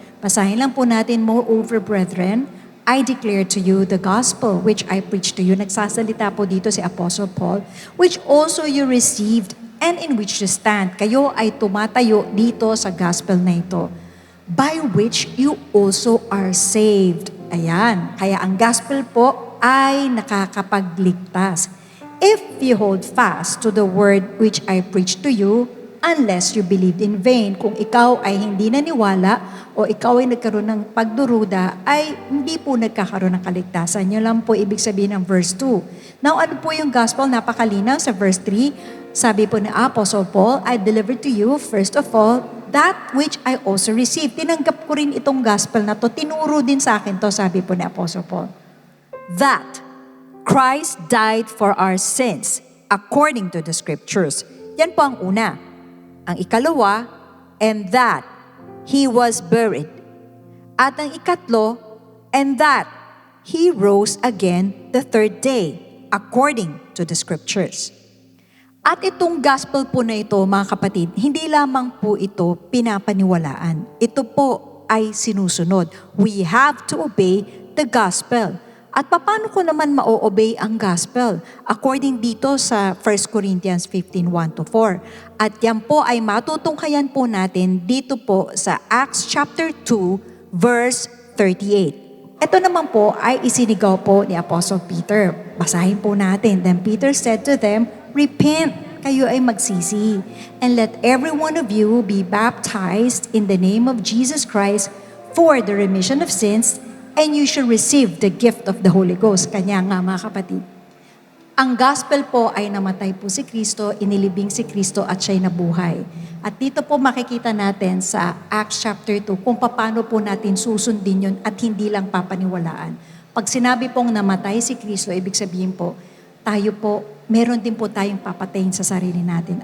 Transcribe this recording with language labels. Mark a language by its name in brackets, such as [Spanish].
[Filipino] Basahin lang po natin, [English] "Moreover, brethren, I declare to you the gospel which I preached to you." [Filipino] Nagsasalita po dito si Apostle Paul, [English] "which also you received and in which you stand." [Filipino] Kayo ay tumatayo dito sa gospel na ito. [English] "By which you also are saved." [Filipino] Ayan. Kaya ang gospel po ay nakakapagligtas. [English] "If you hold fast to the word which I preached to you, unless you believed in vain." [Filipino] Kung ikaw ay hindi naniwala o ikaw ay nagkaroon ng pagduruda, ay hindi po nagkakaroon ng kaligtasan. Yun lang po ibig sabihin ng verse 2. Now, ano po yung gospel? Napakalinaw sa verse 3. Sabi po ni Apostle Paul, [English] "I delivered to you, first of all, that which I also received." [Filipino] Tinanggap ko rin itong gospel na to. Tinuro din sa akin to, sabi po ni Apostle Paul. [English] "That Christ died for our sins according to the scriptures." [Filipino] Yan po ang una. Ang ikalawa, [English] "and that He was buried." [Filipino] At ang ikatlo, [English] "and that He rose again the third day according to the scriptures." [Filipino] At itong gospel po na ito, mga kapatid, hindi lamang po ito pinapaniwalaan. Ito po ay sinusunod. [English] We have to obey the gospel. [Filipino] At paano ko naman ma-obey ang gospel? According dito sa 1 Corinthians 15, 1 to 4. At yan po ay matutunghayan po natin dito po sa Acts chapter 2, verse 38. Ito naman po ay isinigaw po ni Apostle Peter. Basahin po natin. [English] "Then Peter said to them, Repent, [Filipino] kayo ay magsisi, [English] and let every one of you be baptized in the name of Jesus Christ for the remission of sins, and you shall receive the gift of the Holy Ghost." [Filipino] Kanya nga mga kapatid, ang gospel po ay namatay po si Kristo, inilibing si Kristo at siya'y nabuhay. At dito po makikita natin sa Acts chapter 2 kung paano po natin susundin yun at hindi lang papaniwalaan. Pag sinabi pong namatay si Kristo, ibig sabihin po, tayo po, meron din po tayong papatayin sa sarili natin.